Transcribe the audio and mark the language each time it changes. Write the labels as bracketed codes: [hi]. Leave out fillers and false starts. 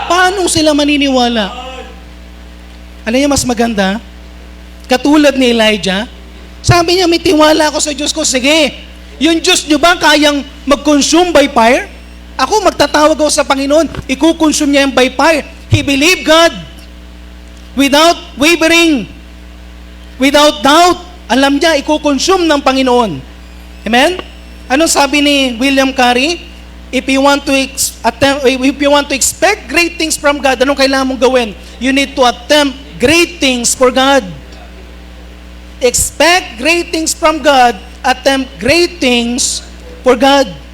[tl] Paano sila maniniwala? Alam niyo, mas maganda? Katulad ni Elijah, sabi niya, may tiwala ako sa Diyos ko. Sige, yung Diyos niyo ba kayang mag-consume by fire? Ako, magtatawag ako sa Panginoon, ikukonsume niya yung by fire. [en] He believed God without wavering, without doubt. [tl] Alam niya, ikukonsume ng Panginoon. Amen? Anong sabi ni William Carey? [en] If you want to expect great things from God, [tl] anong kailangan mong gawin? [en] You need to attempt great things for God. Expect great things from God, attempt great things for God.